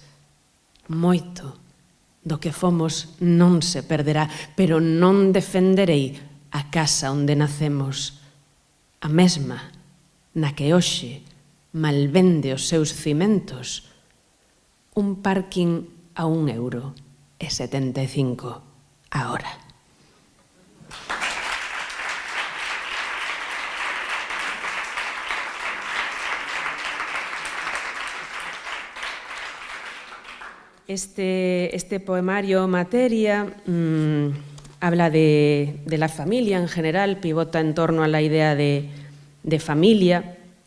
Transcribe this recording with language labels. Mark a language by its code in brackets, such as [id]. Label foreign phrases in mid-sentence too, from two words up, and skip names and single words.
[gl] Moito do que fomos non se perderá, pero non defenderei a casa onde nacemos, a mesma na que hoxe malvende os seus cimentos un parking a €1,75 a hora. [es] Este poemario Materia habla de la familia en general, pivota en torno a la idea de familia